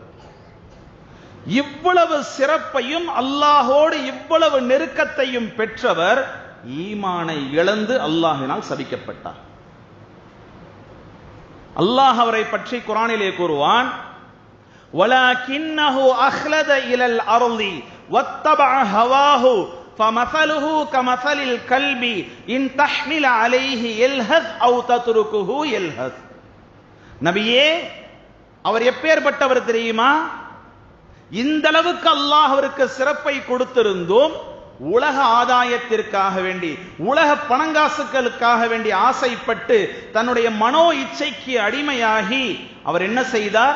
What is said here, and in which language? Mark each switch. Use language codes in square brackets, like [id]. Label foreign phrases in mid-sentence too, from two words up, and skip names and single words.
[ta] இவ்வளவு சிறப்பையும் அல்லாஹோடு இவ்வளவு நெருக்கத்தையும் பெற்றவர் ஈமானை இழந்து அல்லாஹ்வினால் சபிக்கப்பட்டார். அல்லாஹ் அவரை பற்றி குர்ஆனிலே கூறுவான், [ar] ولكنه أخلد إلى الأرض واتبع هواه فمثله كمثل الكلب إن تحمل عليه يلهث أو تتركه يلهث. [ta] நபியே, அவர் எப்பேற்பட்டவர் தெரியுமா? இந்த அளவுக்கு அல்லாஹ் அவருக்கு சிறப்பை கொடுத்திருந்தும் உலக ஆதாயத்திற்காக வேண்டி, உலக பணங்காசுகளுக்காக வேண்டி ஆசைப்பட்டு தன்னுடைய மனோ இச்சைக்கு அடிமையாகி அவர் என்ன செய்தார்?